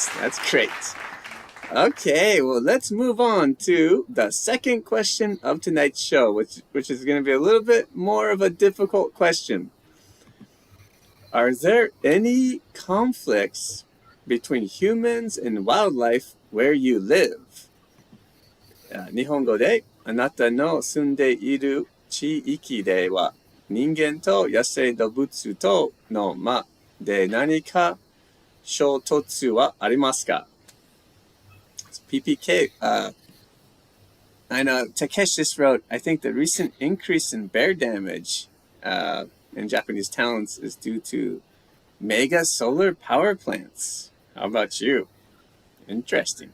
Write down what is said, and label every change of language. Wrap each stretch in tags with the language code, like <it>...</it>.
<en>That's great. Okay, well, let's move on to the second question of tonight's show, which is going to be a little bit more of a difficult question. Are there any conflicts between humans and wildlife where you live?</en> <ja>日本語であなたの住んでいる地域では人間と野生動物との間で何か衝突はありますか？</ja> <en>PPK, I know Takesh just wrote, I think the recent increase in bear damage in Japanese towns is due to mega solar power plants. How about you? Interesting.</en>